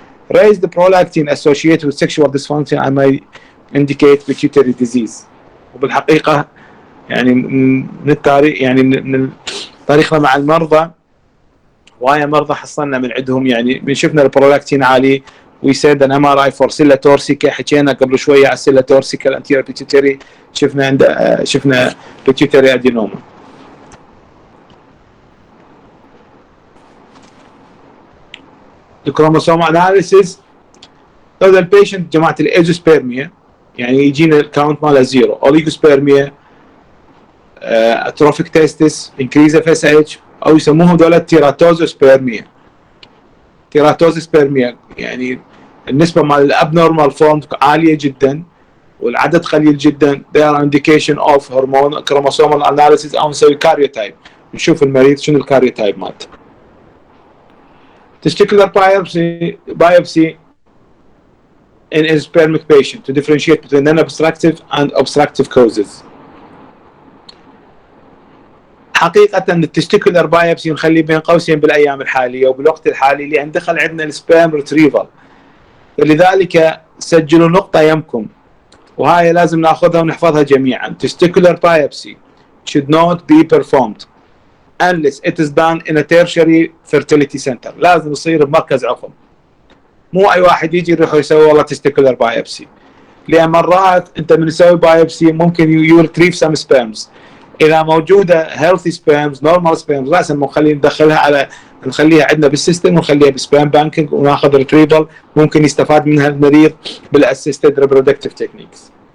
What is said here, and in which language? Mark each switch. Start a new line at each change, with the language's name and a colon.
English: Raise the prolactin associated with sexual dysfunction and may indicate pituitary disease.
Arabic: وبالحقيقة يعني من التاريخ يعني من طريقنا مع المرضى وهاي مرضى حصلنا من عندهم يعني من شفنا البرولاكتين عالي we said an MRI for silla torsica. حكينا قبل شوية على silla torsica الانتيريور pituitary شفنا pituitary adenoma. الكروموسوم analysis لو البيشنت جماعة الايزوسبيرميا يعني يجينا الكاونت ماله زيرو، اوليغوسبيرميا، اتروفيك تيستس، انكريز اف اس اتش، او يسموهم دول تيراتوزوسبيرميا. تيراتوزوسبيرميا يعني النسبة مال الابنورمال فورم عالية جدا والعدد قليل جدا. they are indication of hormone chromosomal analysis او نسوي كاريوتايب نشوف المريض شنو الكاريوتايب مالته.
English: Testicular biopsy in a spermic patient to differentiate between non-obstructive and obstructive causes.
Arabic: حقيقة التستيكولار بايوبسي نخليه بين قوسين بالأيام الحالية وبالوقت الحالي لأن دخل عندنا السبام ريتريفال، فلذلك سجلوا نقطة يمكم وهاي لازم ناخذها ونحفظها جميعا.
English: Testicular biopsy should not be performed unless it is done in a tertiary fertility center.
Arabic: لازم يصير بمركز عقم، مو أي واحد يجي يروح يسوي والله testicular biopsy، لأن مرات أنت من تسوي biopsy ممكن you retrieve some sperms. إذا موجودة healthy sperms normal sperms لازم نخليها عندنا بالسيستم ونخليها بسبام بانكينج وناخذ retrieval ممكن يستفاد منها المريض بالassisted reproductive techniques.